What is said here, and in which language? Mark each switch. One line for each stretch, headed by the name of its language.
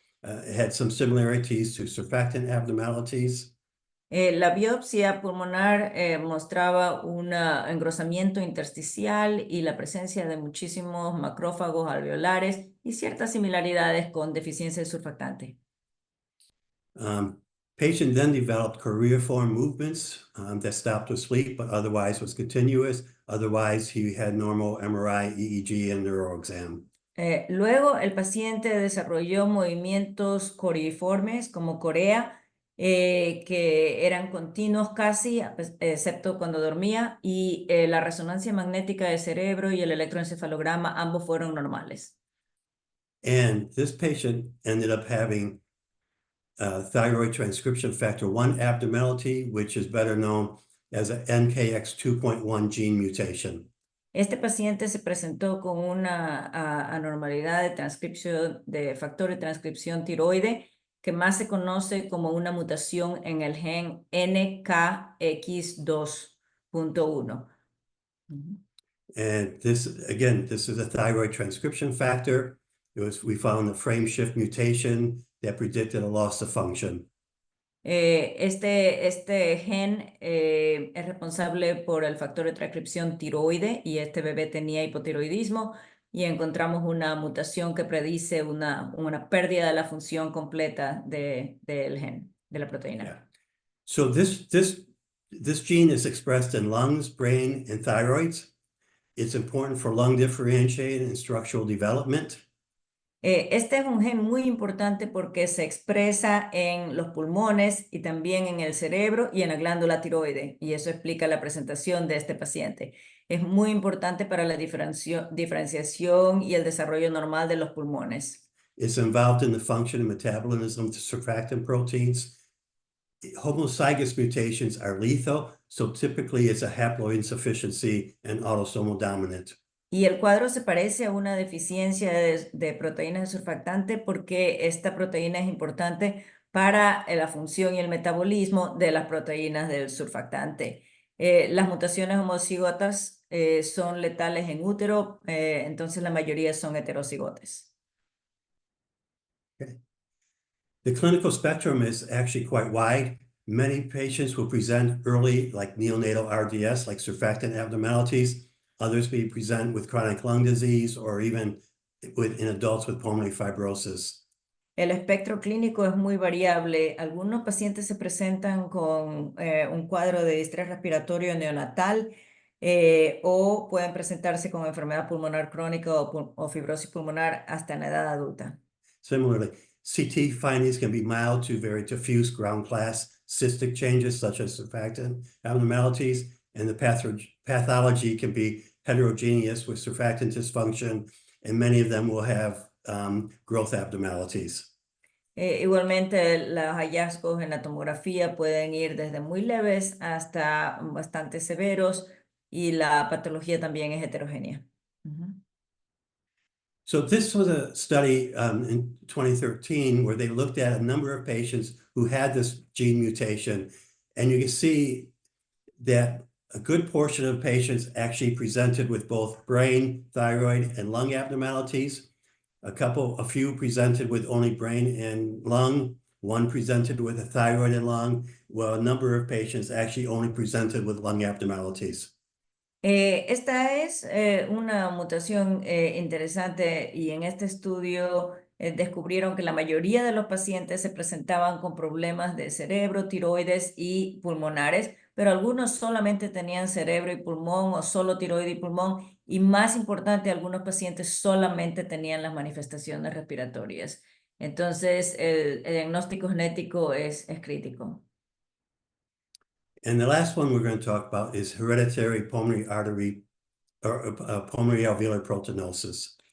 English: It had some similarities to surfactant abnormalities.
Spanish: La biopsia pulmonar mostraba un engrosamiento intersticial y la presencia de muchísimos macrófagos alveolares y ciertas similaridades con deficiencia de surfactante.
English: Patient then developed choreiform movements that stopped with sleep, but otherwise was continuous. Otherwise, he had normal MRI, EEG, and neuroexam.
Spanish: Luego, el paciente desarrolló movimientos coriformes como corea, que eran continuos casi, excepto cuando dormía, y la resonancia magnética del cerebro y el electroencefalograma, ambos fueron normales.
English: And this patient ended up having thyroid transcription factor 1 abnormality, which is better known as a NKX 2.1 gene mutation.
Spanish: Este paciente se presentó con una anormalidad de transcripción de factor de transcripción tiroide, que más se conoce como una mutación en el gen NKX2.1.
English: And this is a thyroid transcription factor. We found a frame shift mutation that predicted a loss of function.
Spanish: Este gen es responsable por el factor de transcripción tiroide, y este bebé tenía hipotiroidismo, y encontramos una mutación que predice una pérdida de la función completa del gen, de la proteína.
English: Yeah. So this gene is expressed in lungs, brain, and thyroids. It's important for lung differentiation and structural development.
Spanish: Este es un gen muy importante porque se expresa en los pulmones y también en el cerebro y en la glándula tiroide, y eso explica la presentación de este paciente. Es muy importante para la diferenciación y el desarrollo normal de los pulmones.
English: It's involved in the function and metabolism of the surfactant proteins. Homozygous mutations are lethal, so typically it's a haploinsufficiency and autosomal dominant.
Spanish: Y el cuadro se parece a una deficiencia de proteínas de surfactante, porque esta proteína es importante para la función y el metabolismo de las proteínas del surfactante. Las mutaciones homocigotas son letales en útero, entonces la mayoría son heterocigotes.
English: Okay. The clinical spectrum is actually quite wide. Many patients will present early, like neonatal RDS, like surfactant abnormalities. Others may present with chronic lung disease or even in adults with pulmonary fibrosis.
Spanish: El espectro clínico es muy variable. Algunos pacientes se presentan con un cuadro de distrés respiratorio neonatal, o pueden presentarse con enfermedad pulmonar crónica o fibrosis pulmonar hasta en la edad adulta.
English: Similarly, CT findings can be mild to very diffuse ground class cystic changes such as surfactant abnormalities, and the pathology can be heterogeneous with surfactant dysfunction, and many of them will have growth abnormalities.
Spanish: Igualmente, los hallazgos en la tomografía pueden ir desde muy leves hasta bastante severos, y la patología también es heterogénea.
English: So this was a study in 2013 where they looked at a number of patients who had this gene mutation, and you can see that a good portion of patients actually presented with both brain, thyroid, and lung abnormalities. A few presented with only brain and lung, one presented with a thyroid and lung, while a number of patients actually only presented with lung abnormalities.
Spanish: Esta es una mutación interesante y en este estudio descubrieron que la mayoría de los pacientes se presentaban con problemas de cerebro, tiroides y pulmonares, pero algunos solamente tenían cerebro y pulmón o solo tiroide y pulmón, y más importante, algunos pacientes solamente tenían las manifestaciones respiratorias. Entonces, el diagnóstico genético es crítico.
English: And the last one we're going to talk about is hereditary pulmonary artery or pulmonary alveolar proteinosis.